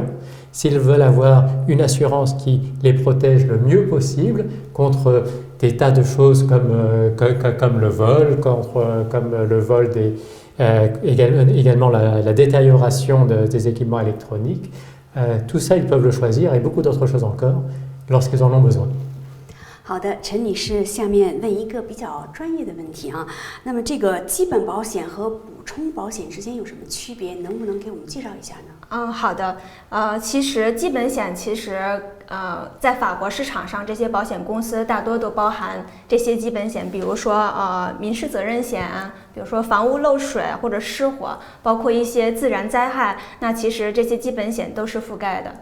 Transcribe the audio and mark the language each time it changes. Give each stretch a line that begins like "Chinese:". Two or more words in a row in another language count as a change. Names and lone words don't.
French: S'ils veulent avoir une assurance qui les protège le mieux possible contre des tas de choses comme le vol, comme le vol également la détérioration des équipements électroniques, tout ça ils peuvent le choisir et beaucoup d'autres choses encore lorsqu'ils en ont besoin.
Chinese: 好的，陈女士，下面问一个比较专业的问题啊。那么这个基本保险和补充保险之间有什么区别？能不能给我们介绍一下呢？好的。其实基本险在法国市场上，这些保险公司大多都包含这些基本险，比如说民事责任险，比如说房屋漏水或者失火，包括一些自然灾害，那其实这些基本险都是覆盖的。